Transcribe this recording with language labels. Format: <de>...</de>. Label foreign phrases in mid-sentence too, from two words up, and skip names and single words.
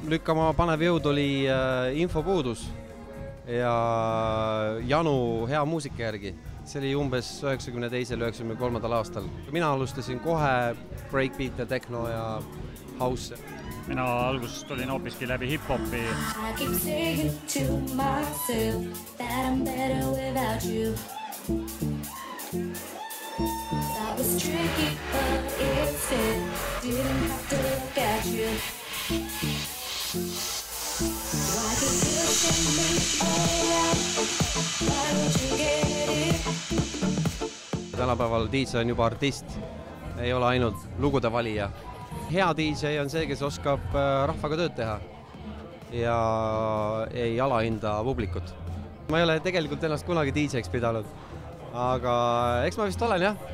<et>Lükkama panev jõud oli infopuudus ja janu hea muusika järgi. See oli umbes 92-93 aastal. Mina alustasin kohe breakbeat ja techno ja house. Mina alguses tulin hoopiski läbi hip-hopi.</et> <en>I keep saying to myself that I'm better without you. That was tricky, but it fit. Didn't have to look at you. Why keep pushing me around? Why don't you get it?</en> <et>Tänapäeval DJ on juba artist, ei ole ainult lugude valija. Hea DJ on see, kes oskab rahvaga tööd teha ja ei alahinda publikut. Ma ei ole tegelikult ennast kunagi DJ-ks pidanud, aga eks ma vist olen jah.</et>